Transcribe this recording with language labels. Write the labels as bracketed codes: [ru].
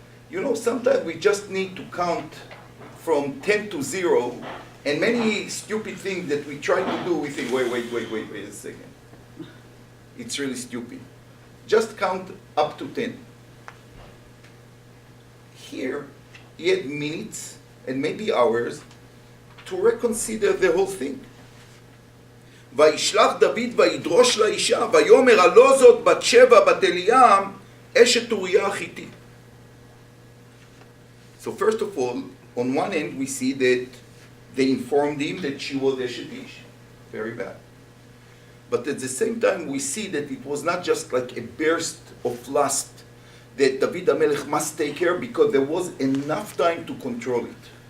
[en] You know, sometimes we just need to count from 10 to 0, and many stupid things that we try to do, we think, wait a second. It's really stupid. Just count up to 10. Here, he had minutes and maybe hours to reconsider the whole thing. [he] וישלח דוד וידרוש לאישה ויאמר הלא זאת בת שבע בת אליעם אשת אוריה החיתי. [en] So first of all, on one end we see that they informed him that she was Eshet Ish. Very bad. But at the same time we see that it was not just like a burst of lust that David HaMelech must take care, because there was enough time to control it.